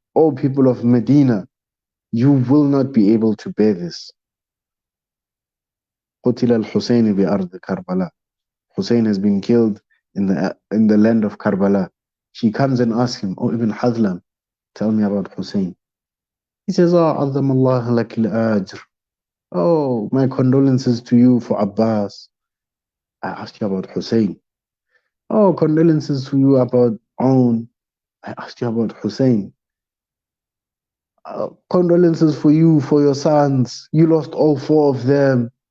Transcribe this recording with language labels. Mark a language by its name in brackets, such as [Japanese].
[English] O people of Medina, you will not be able to bear this. [Arabic] قتل الحسين بأرض كربلاء. [English] Hussein has been killed in the land of Karbala. She comes and asks him, Oh Ibn Hazlam, tell me about Hussein. [Arabic] He says, Oh, عظم الله لك الأجر. [English] Oh, my condolences to you for Abbas. I asked you about Hussein. Oh, condolences to you about Aun. I asked you about Hussein. Condolences for you, for your sons. You lost all four of them.